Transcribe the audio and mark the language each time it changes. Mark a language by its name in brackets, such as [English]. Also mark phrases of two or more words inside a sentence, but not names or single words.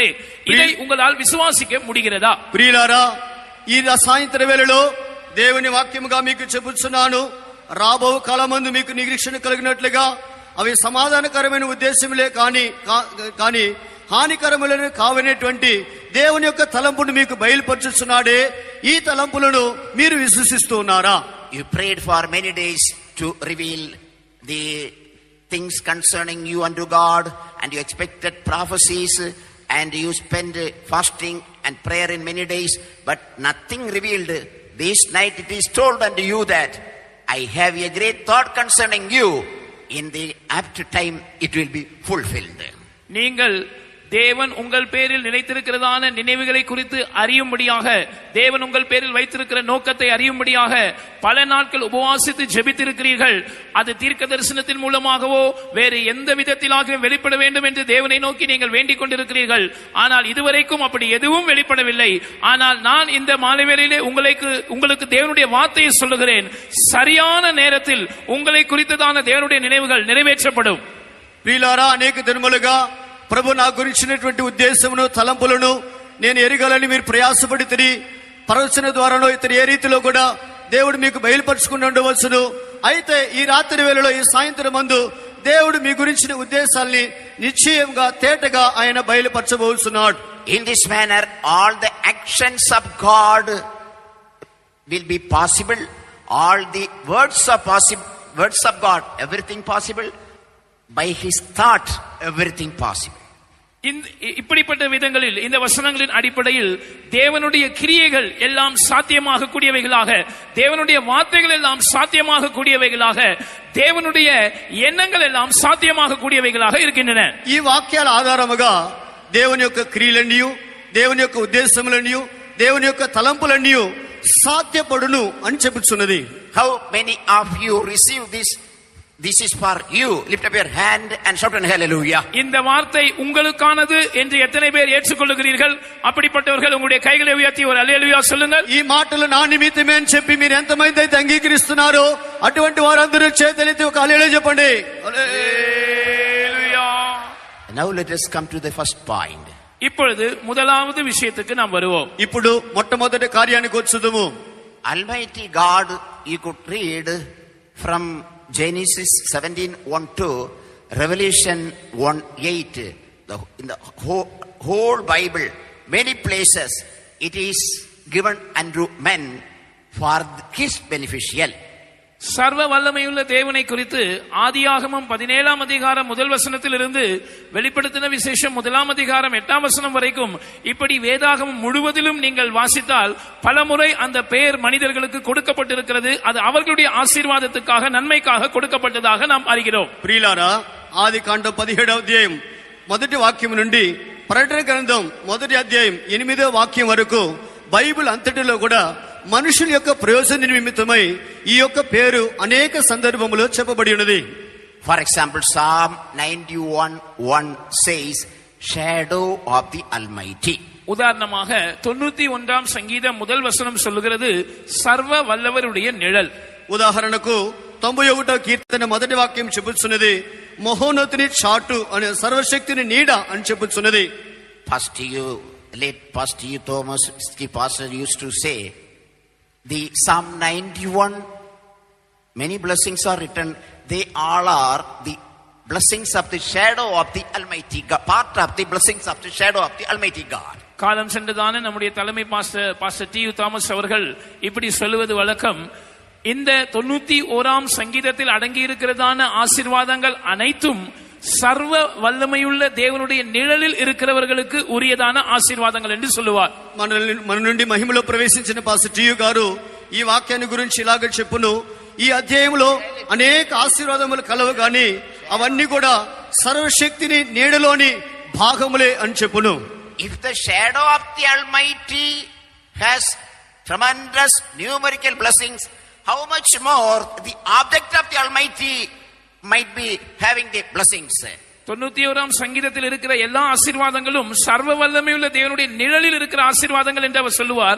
[Tamil] இதை உங்களால் விசுவாசிக்க முடிகிறதா? [Telugu] ప్రియులారా, ఈ సాయంత్ర వేళలో దేవుని వాక్యముగా మీకు చెబుతున్నాను. రాబో కాలమందు మీకు నిరీక్షణ కలిగినట్లుగా అవి సమాధానకరమైన ఉద్దేశములే కానీ హానికరములను కావనేటువంటి దేవుని యొక్క తలంపును మీకు బయలుపరుచుచున్నాడే. ఈ తలంపులను మీరు విశ్వసిస్తూ ఉన్నారా? [English] You prayed for many days to reveal the things concerning you unto God, and you expected prophecies, and you spent fasting and prayer in many days, but nothing revealed. This night it is told unto you that I have a great thought concerning you. In the apt time it will be fulfilled. [Tamil] நீங்கள் தேவன் உங்கள் பேரில் நினைத்திருக்கிறதான நினைவுகளை குறித்து அறியும்படியாக, தேவன் உங்கள் பேரில் வைத்திருக்கிற நோக்கத்தை அறியும்படியாக பல நாட்கள் உபவாசித்து ஜெபித்திருக்கிறீர்கள். அது தீர்க்க தரிசனத்தின் மூலமாகவோ வேறு எந்த விதத்திலாக வெளிப்பட வேண்டும் என்று தேவனை நோக்கி நீங்கள் வேண்டிக் கொண்டிருக்கிறீர்கள். ஆனால் இதுவரைக்கும் அப்படி எதுவும் வெளிப்படவில்லை. ஆனால் நான் இந்த மாலை வேளையிலே உங்களுக்கு தேவனுடைய வார்த்தையை சொல்லுகிறேன். சரியான நேரத்தில் உங்களை குறித்ததான தேவனுடைய நினைவுகள் நிறைவேற்றப்படும். [Telugu] ప్రియులారా, అనేక దినములుగా ప్రభు నా గురించినటువంటి ఉద్దేశమును తలంపులను నేను ఎరగాలని మీరు ప్రయాసపడితిరి. ప్రవచన ద్వారానో ఇతర ఏ రీతిలో కూడా దేవుడు మీకు బయలుపరుచుకుని ఉండవచ్చును. అయితే ఈ రాత్రి వేళలో, ఈ సాయంత్రం మందు దేవుడు మీ గురించిన ఉద్దేశాల్ని నిశ్చయంగా తేటగా ఆయన బయలుపరచబోతున్నాడు. [English] In this manner all the actions of God will be possible. All the words of God, everything possible. By his thought everything possible. [Tamil] இப்படிப்பட்ட விதங்களில் இந்த வசனங்களின் அடிப்படையில் தேவனுடைய கிரியைகள் எல்லாம் சாத்தியமாக கூடியவைகளாக, தேவனுடைய வார்த்தைகள் எல்லாம் சாத்தியமாக கூடியவைகளாக, தேவனுடைய எண்ணங்கள் எல்லாம் சாத்தியமாக கூடியவைகளாக இருக்கின்றன. [Telugu] ఈ వాక్యాల ఆధారముగా దేవుని యొక్క క్రియలన్నీ, దేవుని యొక్క ఉద్దేశములన్నీ, దేవుని యొక్క తలంపులన్నీ సాధ్యపడును అని చెప్పుచున్నది. [English] How many of you receive this? This is for you. Lift up your hand and shout an hallelujah. [Tamil] இந்த வார்த்தை உங்களுக்கானது என்று எத்தனை பேர் ஏற்றுக்கொள்கிறீர்கள்? அப்படிப்பட்டவர்கள் உங்களுடைய கைகளை உயர்த்தி ஒரு அல்லேலூயா சொல்லுங்கள். [Telugu] ఈ మాటలు నా నిమిత్తమే అని చెప్పి మీరు ఎంతమంది అయితే అంగీకరిస్తున్నారో అటువంటి వారందరూ చేతులెత్తి ఒక హల్లెలూయా చెప్పండి. హల్లెలూయా. [English] Now let us come to the first point. [Tamil] இப்பொழுது முதலாவது விஷயத்துக்கு நாம் வருவோம். [Telugu] ఇప్పుడు మొట్టమొదటి కార్యానికి వచ్చుదుము. [English] Almighty God, you could read from Genesis 17:1-2, Revelation 1:8. In the whole Bible, many places it is given unto men for his beneficial. [Tamil] சர்வ வல்லமையுள்ள தேவனை குறித்து ஆதியாகமம் 17ஆம் அதிகாரம் முதல் வசனத்திலிருந்து வெளிப்படுத்தின விசேஷம் 1ஆம் அதிகாரம் 8ஆம் வசனம் வரைக்கும் இப்படி வேதாகமம் முழுவதிலும் நீங்கள் வாசித்தால் பலமுறை அந்த பெயர் மனிதர்களுக்கு கொடுக்கப்பட்டிருக்கிறது. அது அவர்களுடைய ஆசீர்வாதத்துக்காக, நன்மைக்காக கொடுக்கப்பட்டதாக நாம் அறிகிறோம். [Telugu] ప్రియులారా, ఆది కాండం 17వ అధ్యాయం మొదటి వాక్యం నుండి ప్రకటన గ్రంథం మొదటి అధ్యాయం 8వ వాక్యం వరకు బైబిల్ అంతటిలో కూడా మనుషుల యొక్క ప్రయోజన నిమిత్తమై ఈ యొక్క పేరు అనేక సందర్భములో చెప్పబడి ఉన్నది. [English] For example, Psalm 91:1 says, shadow of the Almighty. [Tamil] உதாரணமாக 91ஆம் சங்கீதம் முதல் வசனம் சொல்லுகிறது சர்வ வல்லவருடைய நிழல். [Telugu] ఉదాహరణకు 91వ కీర్తన మొదటి వాక్యం చెబుతున్నది మహోన్నతుని చాటు అనే సర్వశక్తిని నీడ అని చెబుతున్నది. [English] Late Pastor Thomas Pastor used to say, the Psalm 91, many blessings are written. They all are the blessings of the shadow of the Almighty God, part of the blessings of the shadow of the Almighty God. [Tamil] காலம் சென்றதான நம்முடைய தலைமை பாஸ்டர் டி.யு. தாமஸ் அவர்கள் இப்படி சொல்லுவது வழக்கம். இந்த 91ஆம் சங்கீதத்தில் அடங்கி இருக்கிறதான ஆசீர்வாதங்கள் அனைத்தும் சர்வ வல்லமையுள்ள தேவனுடைய நிழலில் இருக்கிறவர்களுக்கு உரியதான ஆசீர்வாதங்கள் என்று சொல்லுவார். [Telugu] మన నుండి మహిమలో ప్రవేశించిన పాస్టర్ టి.యు. గారు ఈ వాక్యాన్ని గురించి ఇలాగ చెప్పును, ఈ అధ్యాయంలో అనేక ఆశీర్వాదములు కలవు గాని అవన్నీ కూడా సర్వశక్తిని నీడలోని భాగములే అని చెప్పును. [English] If the shadow of the Almighty has tremendous numerical blessings, how much more the object of the Almighty might be having the blessings. [Tamil] 91ஆம் சங்கீதத்தில் இருக்கிற எல்லா ஆசீர்வாதங்களும் சர்வ வல்லமையுள்ள தேவனுடைய நிழலில் இருக்கிற ஆசீர்வாதங்கள் என்று அவர் சொல்லுவார்.